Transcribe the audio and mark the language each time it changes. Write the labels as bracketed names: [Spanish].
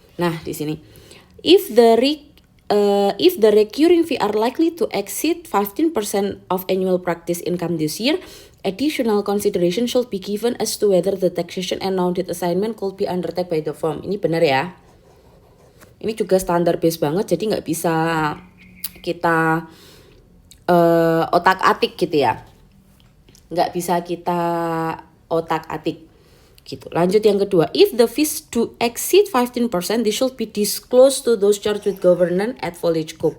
[Indonesian] Nah, di sini [English] if the recurring fee are likely to exceed 15% of annual practice income this year, additional consideration should be given as to whether the taxation and non-audit assignment could be undertaken by the firm. [Indonesian] Ini benar ya. Ini juga standar base banget, jadi nggak bisa kita otak-atik gitu ya. Nggak bisa kita otak-atik gitu. Lanjut yang kedua, [English] if the fees do exceed 15%, they should be disclosed to those charged with governance at Foliage Co.